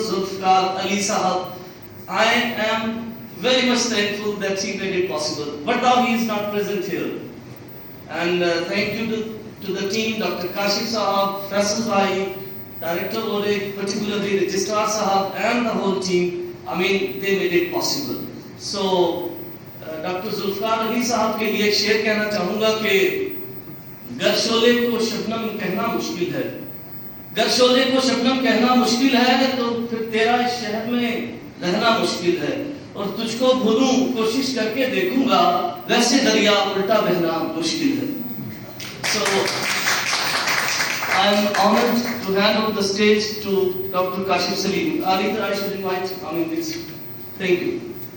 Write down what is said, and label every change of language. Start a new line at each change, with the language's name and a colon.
English: Zulfikar Ali Sahab. I am very much thankful that he made it possible, but now he is not present here. And thank you to the team, Dr. Kashif Sahab, Faisal Bhai, Director ORIC, particularly Registrar Sahab, and the whole team. They made it possible. So, Dr.
Hindi: Zulfikar Ali Sahab के लिए एक शेर कहना चाहूँगा कि गर शोले को शबनम कहना मुश्किल है, गर शोले को शबनम कहना मुश्किल है, तो फिर तेरा इस शहर में रहना मुश्किल है, और तुझको भूलूं कोशिश करके देखूंगा, वैसे दरिया उल्टा बहना मुश्किल है.
English: So, I am honored to hand over the stage to Dr. Kashif Salim. Either I should invite, this. Thank you.